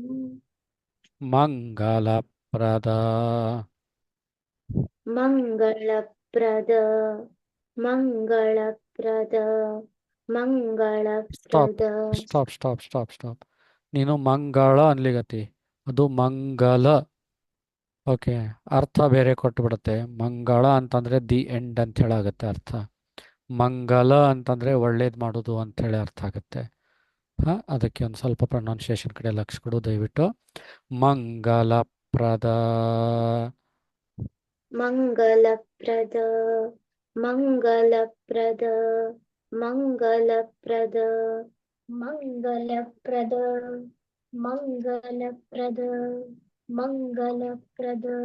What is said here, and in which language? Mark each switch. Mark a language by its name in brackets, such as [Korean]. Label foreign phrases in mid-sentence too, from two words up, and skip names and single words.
[Sanskrit] मङ्गलप्रद मङ्गलप्रद मङ्गलप्रद [Kannada] ಸ್ಟಾಪ್ [Sanskrit] मङ्गलप्रद [English] stop stop stop stop [Kannada] ನೀನು ಮಂಗಳ ಅನ್ಲಿಗತಿ, ಅದು ಮಂಗಲ. ಓಕೆ, ಅರ್ಥ ಬೇರೆ ಕೊಟ್ಬಿಡುತ್ತೆ. ಮಂಗಳ ಅಂತಂದ್ರೆ [English] the end [Kannada] ಅಂತ ಹೇಳಾಗುತ್ತೆ ಅರ್ಥ. ಮಂಗಲ ಅಂತಂದ್ರೆ ಒಳ್ಳೇದು ಮಾಡೋದು ಅಂತ ಹೇಳಿ ಅರ್ಥ ಆಗುತ್ತೆ. ಅದಕ್ಕೆ ಒಂದು ಸ್ವಲ್ಪ ಪ್ರೊನೌನ್ಸಿಯೇಷನ್ ಕಡೆ ಲಕ್ಷ ಕೊಡು ದಯವಿಟ್ಟು. [Sanskrit] ಮಂಗಲಪ್ರದ मङ्गलप्रद मङ्गलप्रद मङ्गलप्रद मङ्गलप्रद मङ्गलप्रद मङ्गलप्रद